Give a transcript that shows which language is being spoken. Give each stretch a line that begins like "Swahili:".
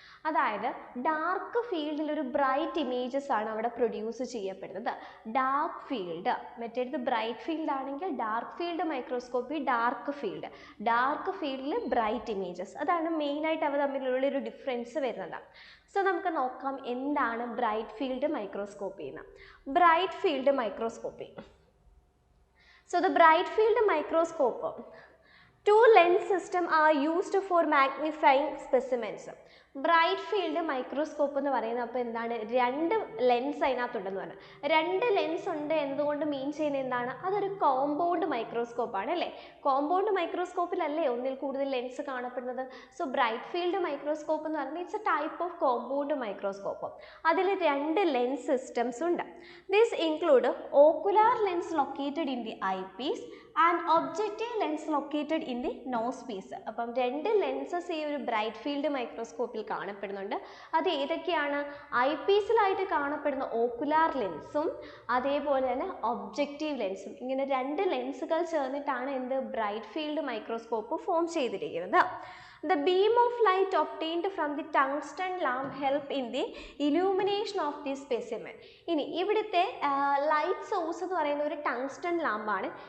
Malayalam: അതായത് ഡാർക്ക് ഫീൽഡിൽ ഒരു ബ്രൈറ്റ് ഇമേജസ് ആണ് അവിടെ പ്രൊഡ്യൂസ് ചെയ്യപ്പെടുന്നത്. ഡാർക്ക് ഫീൽഡ്, മറ്റേത് ബ്രൈറ്റ് ഫീൽഡ് ആണെങ്കിൽ ഡാർക്ക് ഫീൽഡ് മൈക്രോസ്കോപ്പി ഡാർക്ക് ഫീൽഡിൽ ബ്രൈറ്റ് ഇമേജസ്. അതാണ് മെയിനായിട്ട് അവ തമ്മിലുള്ള ഒരു ഡിഫറൻസ് വരുന്നത്. നമുക്ക് നോക്കാം എന്താണ് ബ്രൈറ്റ് ഫീൽഡ് മൈക്രോസ്കോപ്പി എന്ന്. Bright field microscopy,
English: the bright field microscope, 2 lens system are used for magnifying specimens.
Malayalam: Bright field microscope എന്ന് പറയുന്നത് അപ്പോൾ എന്താണ്, 2 ലെൻസ് അതിനകത്തുണ്ടെന്ന് പറഞ്ഞു. 2 ലെൻസ് ഉണ്ട് എന്തുകൊണ്ട് മീൻ ചെയ്യുന്നത് എന്താണ്, അതൊരു കോമ്പൗണ്ട് മൈക്രോസ്കോപ്പാണ് അല്ലേ. കോമ്പൗണ്ട് മൈക്രോസ്കോപ്പിലല്ലേ ഒന്നിൽ കൂടുതൽ ലെൻസ് കാണപ്പെടുന്നത്. ബ്രൈറ്റ് ഫീൽഡ് മൈക്രോസ്കോപ്പ് എന്ന് പറയുന്നത്
English: It's a type of compound microscope.
Malayalam: അതിൽ 2 ലെൻസ് സിസ്റ്റംസ് ഉണ്ട്.
English: This include ocular lens located in the eye piece and objective lens located in the nose piece.
Malayalam: അപ്പം 2 lenses ഈ ഒരു ബ്രൈറ്റ് ഫീൽഡ് മൈക്രോസ്കോപ്പിൽ കാണപ്പെടുന്നുണ്ട്. അത് ഏതൊക്കെയാണ്? ഐ പീസിലായിട്ട് കാണപ്പെടുന്ന ഓക്കുലാർ ലെൻസും അതേപോലെ തന്നെ ഒബ്ജക്റ്റീവ് ലെൻസും. ഇങ്ങനെ 2 ലെൻസുകൾ ചേർന്നിട്ടാണ് ബ്രൈറ്റ് ഫീൽഡ് മൈക്രോസ്കോപ്പ് ഫോം ചെയ്തിരിക്കുന്നത്.
English: The beam of light obtained from the tungsten lamp help in the illumination of the specimen.
Malayalam: ഇനി ഇവിടുത്തെ ലൈറ്റ് സോഴ്സ് എന്ന് പറയുന്ന ഒരു ടങ്സ്റ്റൺ ലാമ്പാണ്.